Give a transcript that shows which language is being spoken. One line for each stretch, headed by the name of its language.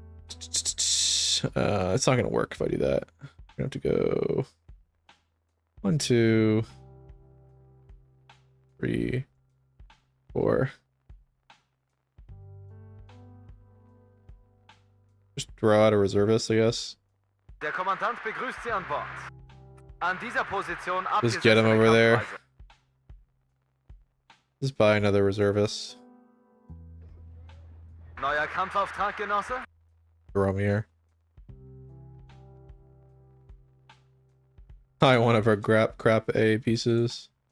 English: It's not gonna work if I do that. I have to go 1, 2, 3, 4. Just throw out a reservist, I guess.
German: Der Kommandant begrüßt Sie an Bord. An dieser Position
English: just get him over there. Just buy another reservist.
German: Neuer Kampfauftrag, Genosse?
English: Throw him here. I want one of our crap A pieces.